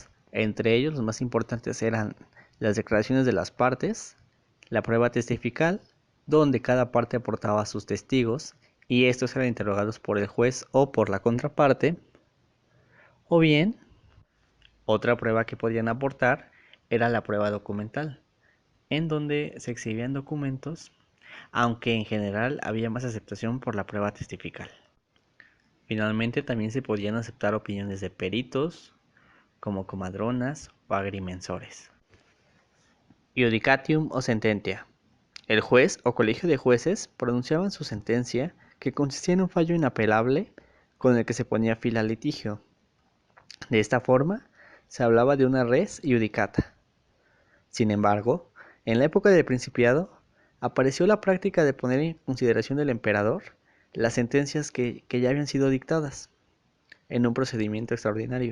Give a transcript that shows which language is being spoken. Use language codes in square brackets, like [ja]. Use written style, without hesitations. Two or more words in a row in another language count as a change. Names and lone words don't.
[es] Entre ellos, los más importantes eran las declaraciones de las partes, la prueba testifical, donde cada parte aportaba sus testigos y estos eran interrogados por el juez o por la contraparte, o bien, otra prueba que podían aportar era la prueba documental, en donde se exhibían documentos, aunque en general había más aceptación por la prueba testifical. Finalmente también se podían aceptar opiniones de peritos, como comadronas o agrimensores. [la] Iudicatium o sententia. [es] El juez o colegio de jueces pronunciaban su sentencia, que consistía en un fallo inapelable con el que se ponía fin al litigio. De esta forma, se hablaba de una [la] res iudicata. [es] Sin embargo, en la época del Principiado, apareció la práctica de poner en consideración del emperador las sentencias que ya habían sido dictadas en un procedimiento extraordinario.